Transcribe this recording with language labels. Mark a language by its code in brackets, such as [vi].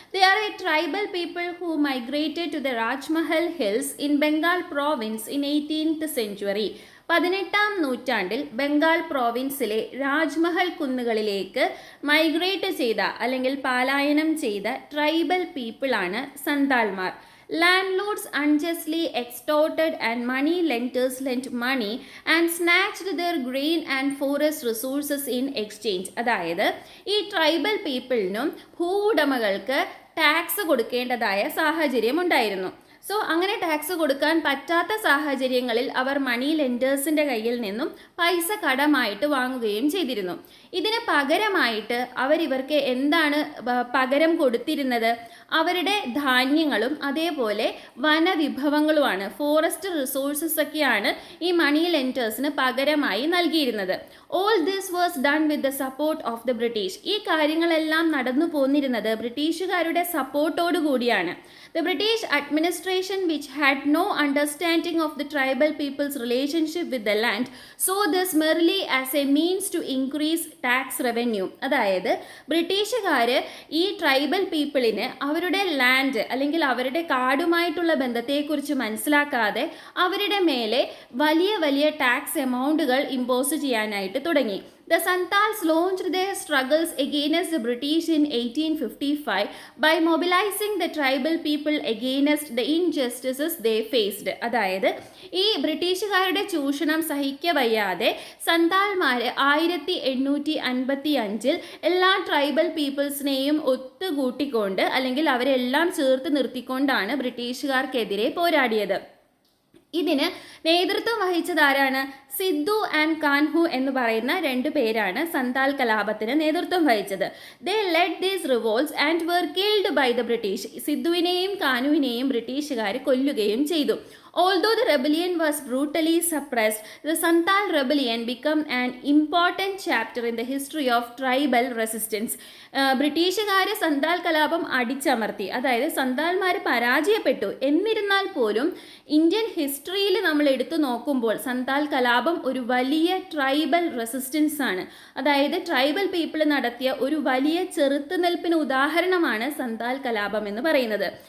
[en] They are a tribal people who migrated to the Rajmahal hills in Bengal province in 18th century. [ml] 18ാം നൂറ്റാണ്ടിൽ Bengal പ്രോവിൻസിലെ Rajmahal കുന്നുകളിലേക്ക് migrate ചെയ്ത അല്ലെങ്കിൽ പലായനം ചെയ്ത tribal പീപ്പിളാണ് സന്താൾമാർ. [en] Landlords unjustly extorted and money lenders lent money and snatched their grain and forest resources in exchange. [ml] അതായത് ഈ tribal പീപ്പിളിനും ഭൂവുടമകൾക്ക് tax കൊടുക്കേണ്ടതായ സാഹചര്യം ഉണ്ടായിരുന്നു. So അങ്ങനെ ടാക്സ് കൊടുക്കാൻ പറ്റാത്ത സാഹചര്യങ്ങളിൽ അവർ മണി ലെൻഡേഴ്സിൻ്റെ കയ്യിൽ നിന്നും പൈസ കടമായിട്ട് വാങ്ങുകയും ചെയ്തിരുന്നു. ഇതിന് പകരമായിട്ട് അവരിവർക്ക് എന്താണ് പകരം കൊടുത്തിരുന്നത്? അവരുടെ ധാന്യങ്ങളും അതേപോലെ വനവിഭവങ്ങളുമാണ്, ഫോറസ്റ്റ് റിസോഴ്സസ് ഒക്കെയാണ് ഈ മണി ലെൻഡേഴ്സിന് പകരമായി നൽകിയിരുന്നത്. [en] All this was done with the support of the British. [ml] ഈ കാര്യങ്ങളെല്ലാം നടന്നു പോന്നിരുന്നത് ബ്രിട്ടീഷുകാരുടെ സപ്പോർട്ടോടു കൂടിയാണ്. [en] The British administration, which had no understanding of the tribal people's relationship with the land, saw this merely as a means to increase tax revenue. [ml] അതായത് ബ്രിട്ടീഷുകാർ ഈ tribal പീപ്പിളിന് അവരുടെ land അല്ലെങ്കിൽ അവരുടെ കാടുമായിട്ടുള്ള ബന്ധത്തെക്കുറിച്ച് മനസ്സിലാക്കാതെ അവരുടെ മേലെ വലിയ വലിയ ടാക്സ് എമൗണ്ടുകൾ ഇമ്പോസ് ചെയ്യാനായിട്ട് തുടങ്ങി. [en] The Santals launched their struggles against the British in 1855 by mobilizing the tribal people against the injustices they faced. [ml] അതായത് ഈ ബ്രിട്ടീഷുകാരുടെ ചൂഷണം സഹിക്കവയ്യാതെ സന്താൽമാർ 1855 എല്ലാ ട്രൈബൽ പീപ്പിൾസിനെയും ഒത്തുകൂട്ടിക്കൊണ്ട് അല്ലെങ്കിൽ അവരെല്ലാം ചേർത്ത് നിർത്തിക്കൊണ്ടാണ് ബ്രിട്ടീഷുകാർക്കെതിരെ പോരാടിയത്. ഇതിന് നേതൃത്വം വഹിച്ചതാരാണ്? സിദ്ധു ആൻഡ് കാൻഹു എന്ന് പറയുന്ന 2 പേരാണ് സന്താൽ കലാപത്തിന് നേതൃത്വം വഹിച്ചത്. [en] They led these revolts and were killed by the British. [ml] സിദ്ധുവിനെയും കാനുവിനെയും ബ്രിട്ടീഷുകാർ കൊല്ലുകയും ചെയ്തു. [en] Although the rebellion was brutally suppressed, the Santal rebellion became an important chapter in the history of tribal resistance. [ml] ബ്രിട്ടീഷുകാർ സന്താൽ കലാപം അടിച്ചമർത്തി, അതായത് സന്താൽമാർ പരാജയപ്പെട്ടു. എന്നിരുന്നാൽ പോലും ഇന്ത്യൻ ഹിസ്റ്ററിയിൽ നമ്മൾ എടുത്തു നോക്കുമ്പോൾ സന്താൽ കലാപം ഒരു വലിയ ട്രൈബൽ റെസിസ്റ്റൻസ് ആണ്. അതായത് ട്രൈബൽ പീപ്പിൾ നടത്തിയ ഒരു വലിയ ചെറുത്തുനിൽപ്പിന് ഉദാഹരണമാണ് സന്താൽ കലാപം എന്ന് പറയുന്നത്.